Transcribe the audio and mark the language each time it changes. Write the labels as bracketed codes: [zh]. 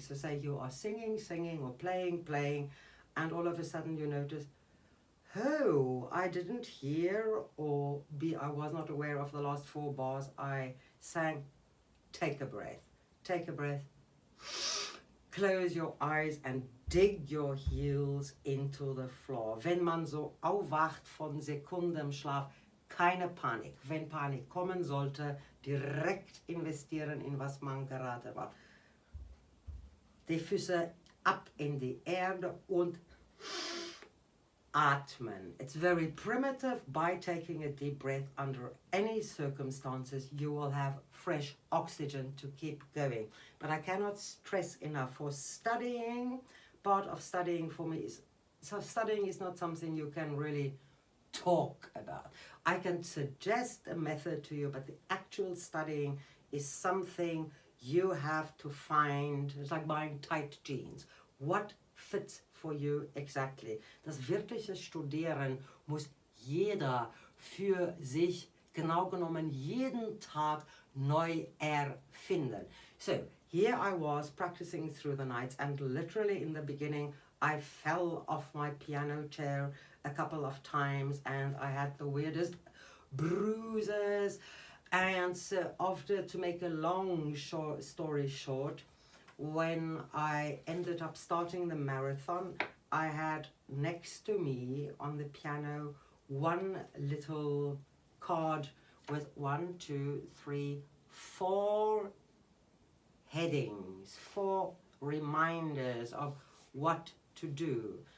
[en] So say you are singing or playing, and all of a sudden you notice, oh, I didn't hear, or I was not aware of the last 4 bars I sang. Take a breath. Take a breath. Close your eyes and dig your heels into the floor. [de] Wenn man so aufwacht von Sekundenschlaf, keine Panik. Wenn Panik kommen sollte, direkt investieren in was man gerade war. Die Füße ab in die Erde und atmen. [en] It's very primitive. By taking a deep breath under any circumstances, you will have fresh oxygen to keep going. But I cannot stress enough, for studying, part of studying for me is, so studying is not something you can really talk about. I can suggest a method to you, but the actual studying is something you have to find. It's like buying tight jeans. What fits for you exactly? [de] Das wirkliche Studieren muss jeder für sich, genau genommen jeden Tag, neu erfinden. [en] So here I was practicing through the nights, and literally in the beginning I fell off my piano chair a couple of times and I had the weirdest bruises. And so after, to make a long story short, when I ended up starting the marathon, I had next to me on the piano one little card with 1, 2, 3, 4 headings, 4 reminders of what to do.